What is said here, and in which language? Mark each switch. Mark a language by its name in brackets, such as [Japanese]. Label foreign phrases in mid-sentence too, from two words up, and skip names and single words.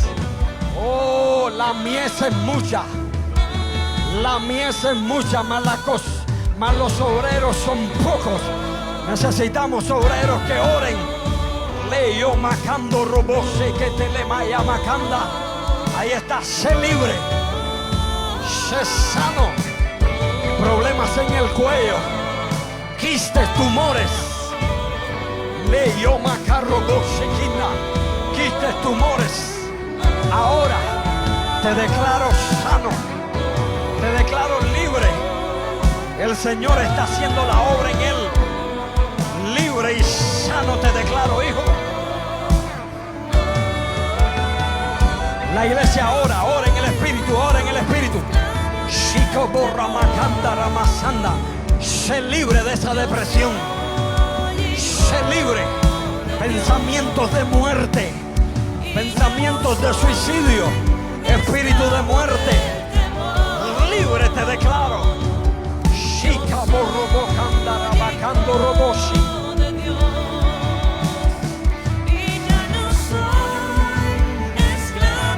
[Spanish] Oh, la mies es mucha. La mies es mucha, mas los obreros son pocos. Necesitamos obreros que oren. Leyo macando robose que te le maya macanda. Ahí está, sé libre. Sé sano. Problemas en el cuello. Quistes, tumores. Leyo macarro bosequina. Quistes, tumores. Ahora te declaro sano, te declaro libre. El Señor está haciendo la obra en él. Libre y sano te declaro, hijo. La iglesia ora, ora en el espíritu, ora en el espíritu. Chico borra macanda ramasanda. Sé libre de esa depresión. Sé libre. Pensamientos de muerte. Pensamientos de suicidio, espíritu de muerte, libre te declaro. Shika borrobo candara bacando roboshi. Y ya no soy esclavo.